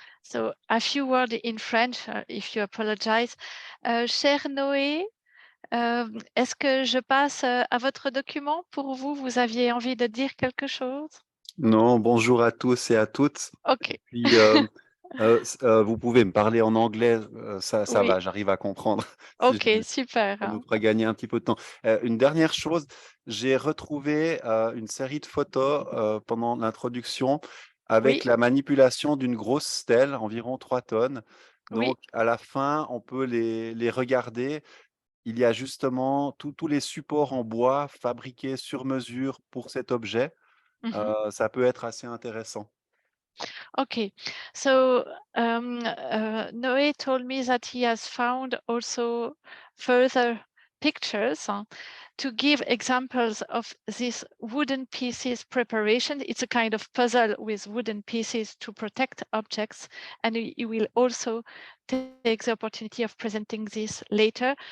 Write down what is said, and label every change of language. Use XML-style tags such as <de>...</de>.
<en>So a few words in French, if you apologize.</en> <fr>Cher Noé, est-ce que je passe à votre document pour vous? Vous aviez envie de dire quelque chose? Non, bonjour à tous et à toutes. OK. Puis, vous pouvez me parler en anglais, ça Oui. va, j'arrive à comprendre. OK, super. Ça nous fera gagner un petit peu de temps. Une dernière chose, j'ai retrouvé une série de photos pendant l'introduction avec Oui, la manipulation d'une grosse stèle, environ 3 tonnes. oui. Donc, à la fin, on peut les regarder. Il y a justement tous les supports en bois fabriqués sur mesure pour cet objet. Ça peut être assez intéressant.</fr> <en>Okay, so Noé told me that he has found also further pictures to give examples of this wooden pieces preparation. It's a kind of puzzle with wooden pieces to protect objects, and he will also take the opportunity of presenting this later.</en>